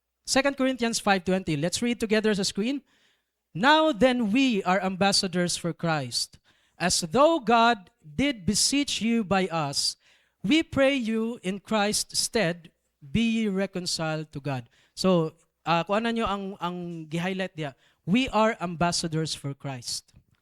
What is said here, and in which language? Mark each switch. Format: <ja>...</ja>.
<en>2 Corinthians 5:20. Let's read together sa screen. Now then we are ambassadors for Christ. As though God did beseech you by us, we pray you in Christ's stead, be ye reconciled to God.</en> <ceb>So, kuan nyo ang gi-highlight diya.</ceb> <en>We are ambassadors for Christ.</en>